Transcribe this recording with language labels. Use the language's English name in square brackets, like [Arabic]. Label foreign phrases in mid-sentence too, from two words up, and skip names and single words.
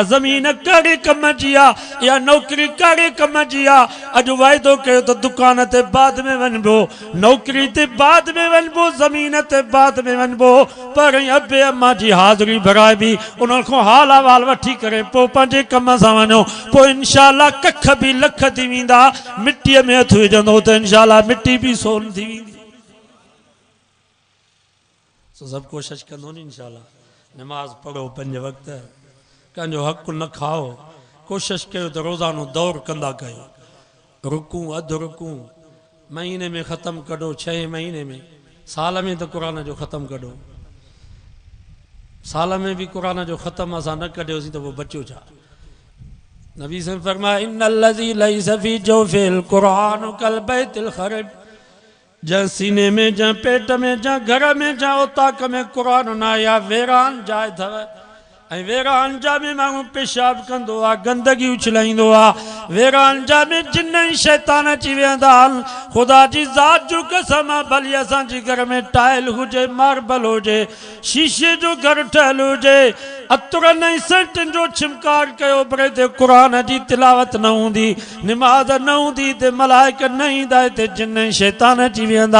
[Sindhi] ज़मीन कहिड़े कम जी आहे, या नौकिरी कहिड़े कम जी आहे, अॼु वाइदो कयो त दुकान ते बाद में वञिबो, नौकिरी ते बाद में वञिबो, ज़मीन ते बाद में वञिबो, पर अबे अम्मा जी हाज़िरी भराइबी, उन्हनि खां हाल अहिवाल वठी करे पोइ पंहिंजे कम सां वञो, पोइ इनशाअल्लाह कख बि लख थी वेंदा, मिटीअ में हथु विझंदो त इनशाअल्लाह मिटी बि सोन थी वेंदी। सब कोशिश कंदो नी इंशाअल्लाह, नमाज पढ़ो 5 वक्त, कंहिंजो हक़ न खाओ, कोशिश कयो त रोज़ानो दौर कंदा कयो, रुकू अधु रुकू महीने में ख़त्म कढो, 6 महीने में, साल में तो कुरान जो ख़त्म कढो, साल में भी कुरान जो ख़त्म असां न कढियोसीं त पोइ बचियो छा। नबी से फरमाया [Arabic] إن الذي ليس في جوف القرآن كالبيت الخرب, [Sindhi] जहाँ सीने में, जहाँ पेट में, जहाँ घर में, जहाँ उताक में कुरान ना या वेरान जाए थव, ऐं वेरान जा में माण्हू पेशाब कंदो आहे, गंदगी उछलाईंदो आहे। वेरान जा में जिन ऐं शैतान अची वेंदा आहिनि। ख़ुदा जी ज़ात जो कसम आहे, भली असांजे घर में टाइल हुजे, मार्बल हुजे, शीशे जो घर ठहियल हुजे, अतरनि ऐं सेंटनि जो छिमकार कयो पर हिते क़ुर जी तिलावत न हूंदी, निमाज़ न हूंदी, हिते मलाइक न ईंदा, हिते जिन ऐं शैतान अची वेंदा।